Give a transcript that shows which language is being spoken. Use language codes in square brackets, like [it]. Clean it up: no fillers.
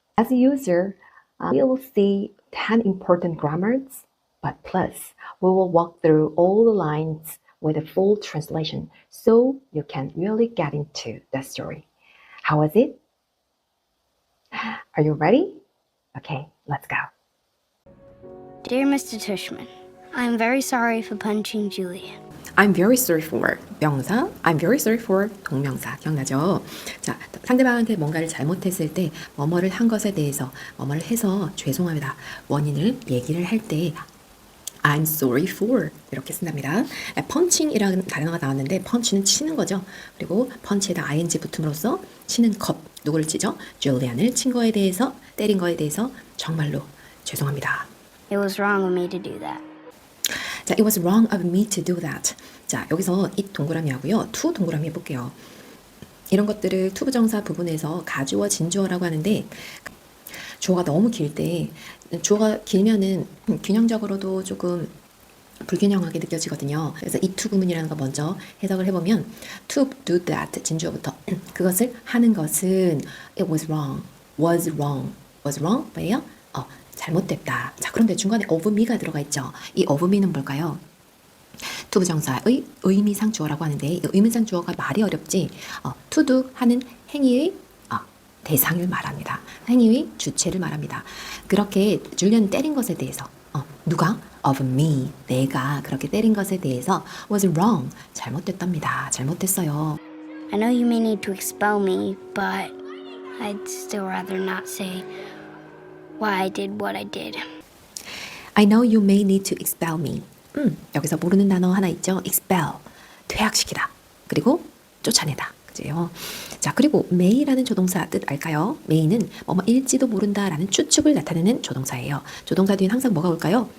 [en] As a user, we will see 10 important grammars, but plus we will walk through all the lines with a full translation so you can really get into the story. How was it? Are you ready? Okay, let's go. Dear Mr. Tushman, I am very sorry for punching Julian. I'm very sorry for 명사, I'm very sorry for [ko] 동명사 기억나죠? 자, 상대방한테 뭔가를 잘못했을 때 뭐뭐를 한 것에 대해서 뭐뭐를 해서 죄송합니다. 원인을 얘기를 할 때 I'm sorry for 이렇게 쓴답니다. 펀칭이라는 단어가 나왔는데 펀치는 치는 거죠. 그리고 펀치에다 ing 붙음으로써 치는 것 누구를 치죠? 줄리안을 친 거에 대해서 때린 거에 대해서 정말로 죄송합니다. [en] It was wrong of me to do that. 자, it was wrong of me to do that. [ko] 자, 여기서 it 동그라미 하고요. to 동그라미 해볼게요. 이런 것들을 to 부정사 부분에서 가주어, 진주어라고 하는데 주어가 너무 길 때 주어가 길면은 균형적으로도 조금 불균형하게 느껴지거든요. 그래서 이 to 구문이라는 거 먼저 해석을 해보면 [en] to do that [ko] 진주어부터 그것을 하는 것은 [en] it was wrong, was wrong, was wrong [ko] 뭐예요? 잘못됐다. 자, 그런데 중간에 of me가 들어가 있죠. 이 of me는 뭘까요? to 부정사의 의미상 주어라고 하는데 이 의미상 주어가 말이 어렵지 to do 하는 행위의 대상을 말합니다. 행위의 주체를 말합니다. 그렇게 줄리언 때린 것에 대해서 누가? [en] of me, [ko] 내가 그렇게 때린 것에 대해서 [en] was wrong, [ko] 잘못됐답니다. 잘못됐어요. [en] I know you may need to expel me, but I'd still rather not say why I did what I did. I know you may need to expel me. [ko] 여기서 모르는 단어 하나 있죠. expel, 퇴학시키다. 그리고 쫓아내다. 그죠? 자, 그리고 may라는 조동사 뜻 알까요? may는 뭐뭐일지도 모른다라는 추측을 나타내는 조동사예요. 조동사 뒤엔 항상 뭐가 올까요?